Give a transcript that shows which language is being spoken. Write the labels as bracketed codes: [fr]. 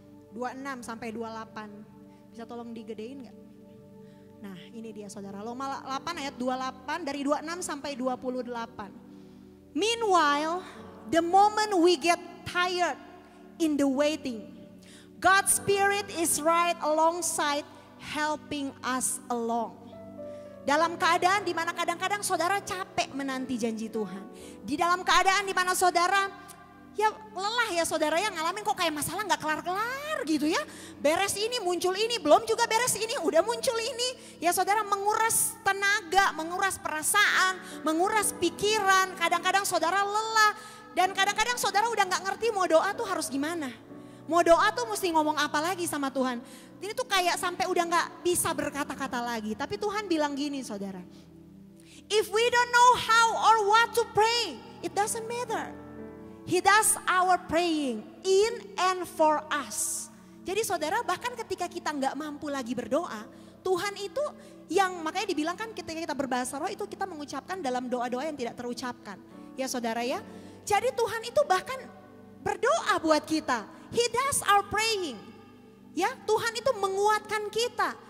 [id] 26 sampai 28. Bisa tolong digedein gak? Nah ini dia saudara, Roma 8 ayat 28 dari 26 sampai 28. [en] Meanwhile, the moment we get tired in the waiting, God's Spirit is right alongside helping us along. [id] Dalam keadaan di mana kadang-kadang saudara capek menanti janji Tuhan. Di dalam keadaan di mana saudara ya lelah ya saudara ya ngalamin kok kayak masalah gak kelar-kelar gitu ya. Beres ini muncul ini, belum juga beres ini udah muncul ini. Ya saudara menguras tenaga, menguras perasaan, menguras pikiran. Kadang-kadang saudara lelah dan kadang-kadang saudara udah gak ngerti mau doa tuh harus gimana. Mau doa tuh mesti ngomong apa lagi sama Tuhan. Ini tuh kayak sampai udah gak bisa berkata-kata lagi. Tapi Tuhan bilang gini saudara. [en] If we don't know how or what to pray, it doesn't matter. He does our praying in and for us. [id] Jadi saudara bahkan ketika kita gak mampu lagi berdoa, Tuhan itu yang makanya dibilang kan ketika kita berbahasa roh itu kita mengucapkan dalam doa-doa yang tidak terucapkan. Ya saudara ya. Jadi Tuhan itu bahkan berdoa buat kita. [en] He does our praying. [id] Ya, Tuhan itu menguatkan kita.